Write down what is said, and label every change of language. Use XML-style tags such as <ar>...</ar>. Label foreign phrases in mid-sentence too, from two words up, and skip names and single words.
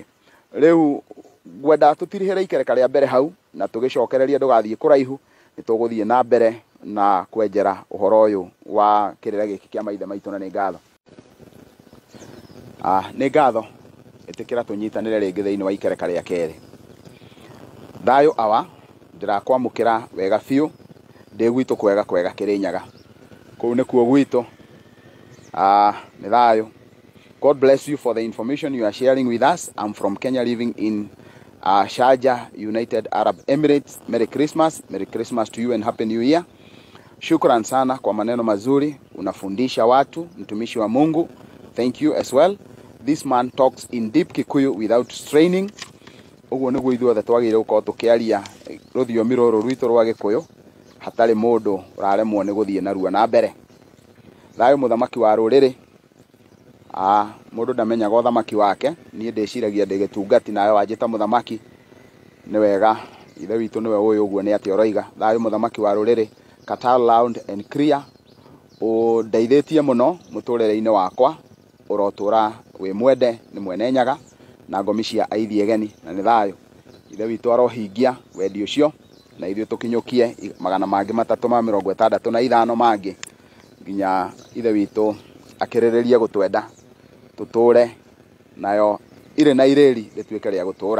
<ki>Riu gwenda tutirihira ikereka ria mbere hau na tugicokereria ndugathii kuraihu, nituguthii na mbere na kwenjera uhoro uyu wa kirira giki kia maithe maitu, na ni ngatho ni ngatho itikira tunyitanire ringi thiini wa ikereka ria keri. Thayo awa ndirakwamukira wega fiu ndi gwitu kwega Kirinyaga, kuu nikuo gwitu. Ni thayo.</ki> <en>God bless you for the information you are sharing with us. I'm from Kenya, living in Sharjah, United Arab Emirates. Merry Christmas. Merry Christmas to you and Happy New Year.</en> <sw>Shukran sana kwa maneno mazuri unafundisha watu, mtumishi wa Mungu.</sw> <en>Thank you as well. This man talks in deep Kikuyu without straining.</en> <ki>Uguo niguo ithuothe twagire gukorwo tukiaria ruthiomi ruru rwitu rwa Gikuyu hatari mundu uraremwo ni guthie narua na mbere. Thayo muthamaki wa ruriri. Mundu ndamenyaga uthamaki wake, nie ndiciragia ndigitungati nayo wanjita muthamaki, nĩ wega ithe witũ nĩwe ũyũ ũguo nĩ atĩ oroiga thayũ mũthamaki wa rũrĩrĩ Katal</ki> <en>loud and clear</en> <ki>ũndeithĩtie mũno mũtũrĩre-inĩ wakwa ũrotũra wĩ mwende nĩ mwene nyaga na ngomi cia aithi egeni na nĩ thayũ ithe witũ arohingia wendi ũcio na ithuĩ tũkinyũkie 365 mangĩ nginya ithe witũ akĩrĩrĩrie gũtwenda tũtũre nayo irĩ na irĩri rĩtuĩke rĩa gũtũra.</ki>